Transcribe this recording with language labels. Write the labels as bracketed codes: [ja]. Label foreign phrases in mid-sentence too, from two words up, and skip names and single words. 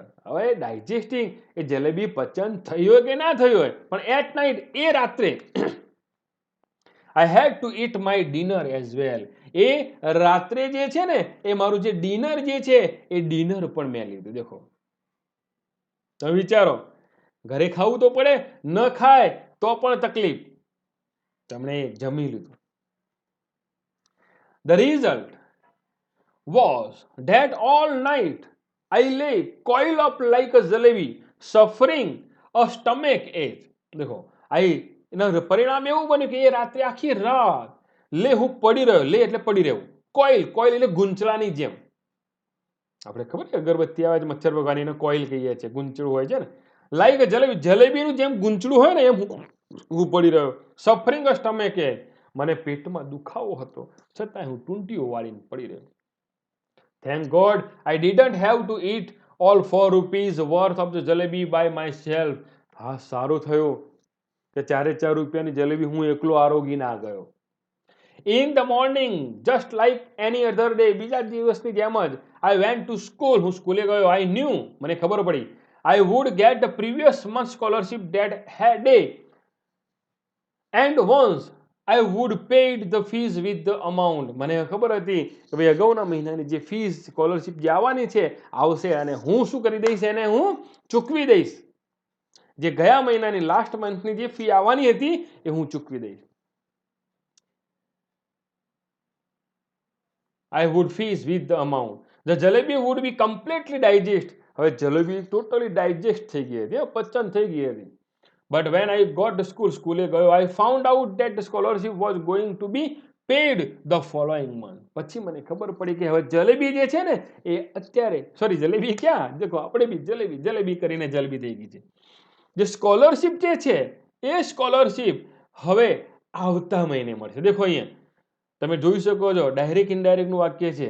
[gu] હવે ડાયજેસ્ટિંગ એ જલેબી પચન થઈ હોય કે ના થઈ હોય, પણ [en] at night [gu] એ રાત્રે [en] I had to eat my dinner as well. [gu] એ રાત્રે જે છે ને એ મારું જે ડિનર જે છે એ ડિનર પણ મેં લીધું. દેખો તમે વિચારો, ઘરે ખાવું તો પડે, ન ખાય તો પણ તકલીફ, તમને જમી લીધું. [en] The result was that all night I lay coiled up like a jalebi, suffering a stomach ache. [gu] देखो એના પરિણામ એવું બન્યું કે એ રાત્રે આખી રાત હું પડી રહ્યો. એટલે પડી રહેવું. કોઇલ એટલે ગુંચળાની જેમ. આપણે ખબર છે અગરબત્તી આવે છે મચ્છર ભગાની, એને કોઇલ કહીએ છીએ, ગુંચળું હોય છે ને, લાઈક જલેબીનું જેમ ગુંચળું હોય ને એમ હું પડી રહ્યો. [en] suffering a stomach ache, [gu] મને પેટમાં દુખાવો હતો, છતાં હું ટૂંટીઓ વાળીને પડી રહ્યો. [en] Thank God I didn't have to eat all ₹4 worth of the jalebi by myself. [gu] હા, સારું થયું કે ₹4 ની જલેબી હું એકલો આરોગી ના ગયો. [en] In the morning, just like any other day, [gu] બીજા દિવસની જેમ જ [en] I went to school, [gu] હું સ્કૂલે ગયો. [en] I knew, [gu] મને ખબર પડી, [en] I would get the previous month scholarship that day, and once I would paid the fees with the amount. [gu] મને ખબર હતી કે ભાઈ અગાઉના મહિનાની જે ફીસ સ્કોલરશિપ જે આવવાની છે આવશે અને હું શું કરી દઈશ, એને હું ચૂકવી દઈશ. જે ગયા મહિનાની [en] last month [gu] જે ફી આવવાની હતી એ હું ચૂકવી દઈશ. [en] I would fees with the amount. The jalebi would be completely digest. [gu] હવે જલેબી [en] totally digest [gu] થઈ ગઈ હતી, પચન થઈ ગઈ હતી. [en] But when I got to school, [gu] સ્કૂલે ગયો, [en] I found out that the scholarship was going to be paid the following month. [gu] પછી મને ખબર પડી કે હવે જલેબી જે છે ને એ અત્યારે, સોરી જલેબી ક્યાં, દેખો આપણે બી જલેબી જલેબી કરીને જલેબી થઈ ગઈ છે. જે સ્કોલરશિપ જે છે એ સ્કોલરશિપ હવે આવતા મહિને મળશે. દેખો અહીંયા તમે જોઈ શકો છો, [en] direct indirect [gu] વાક્ય છે.